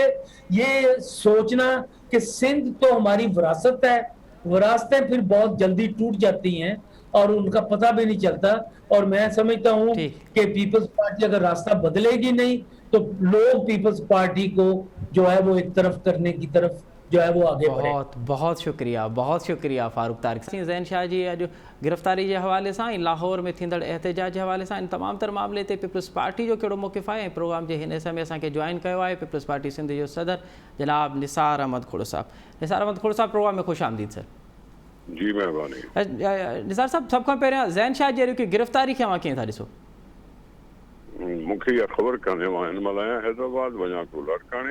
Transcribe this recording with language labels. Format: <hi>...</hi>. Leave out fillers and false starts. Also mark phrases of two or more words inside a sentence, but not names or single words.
<ur>یہ سوچنا کہ سندھ تو ہماری وراثت ہے، وراثتیں پھر بہت جلدی ٹوٹ جاتی ہیں اور ان کا پتا بھی نہیں چلتا. اور میں سمجھتا ہوں کہ پیپلز پارٹی اگر راستہ بدلے گی نہیں تو لوگ پیپلز پارٹی کو جو ہے وہ ایک طرف کرنے کی طرف جو ہے وہ آگے بڑھے. بہت شکریہ فاروق طارق.</ur> <sd>ज़ैन शाह जी अॼु गिरफ़्तारी के हवाले से लाहौर में थींदड़ एहतजाज के हवाले से तमाम तर मामले ते पीपल्स पार्टी जो कहिड़ो मौक़िफ़ आहे। प्रोग्राम के हिन समय असांखे ज्वाइन किया है पीपल्स पार्टी सिंध जो सदर जनाब निसार अहमद खोड़ साहब।</sd> <ur>نثار احمد کھوڑ صاحب، پروگرام میں خوش آمدید سر. جی مہربانی.</ur> <sd>निसार साहब, सब खां पहिरियां ज़ैन शाह जी की गिरफ़्तारी खे अवां कीअं था ॾिसो? मूंखे इहा ख़बर कान्हे, मां हिन महिल आहियां हैदराबाद, वञा थो लाड़काणे।</sd>